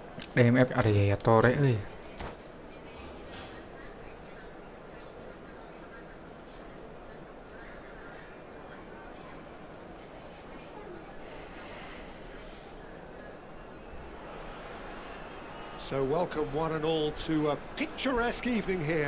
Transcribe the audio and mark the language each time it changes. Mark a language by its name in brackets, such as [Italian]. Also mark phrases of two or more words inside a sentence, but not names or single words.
[English] DMF อะไรอะโตเรเอ้ย So welcome one and all to a picturesque evening here.